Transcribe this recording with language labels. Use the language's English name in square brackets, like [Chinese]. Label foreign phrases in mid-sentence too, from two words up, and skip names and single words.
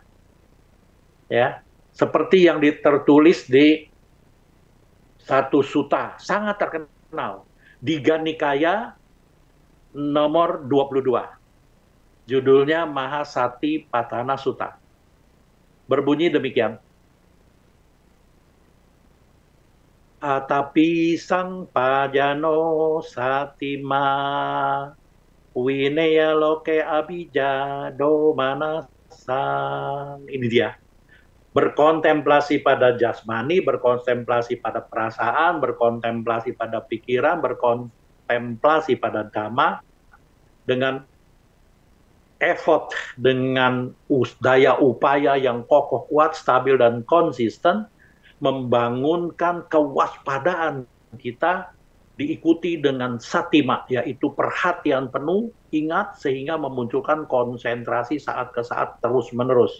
[Indonesian] Ya, seperti yang tertulis di satu sutta sangat terkenal, Digha Nikaya nomor 22. Judulnya Mahasati Patana Sutta. Berbunyi demikian. [Pali] Atapi sang pajano satima wineya loke abija domanasan. [Indonesian] Ini dia. Berkontemplasi pada jasmani, berkontemplasi pada perasaan, berkontemplasi pada pikiran, berkontemplasi pada dhamma, dengan effort, dengan daya upaya yang kokoh, kuat, stabil, dan konsisten, membangunkan kewaspadaan kita diikuti dengan satima, yaitu perhatian penuh, ingat, sehingga memunculkan konsentrasi saat ke saat terus-menerus.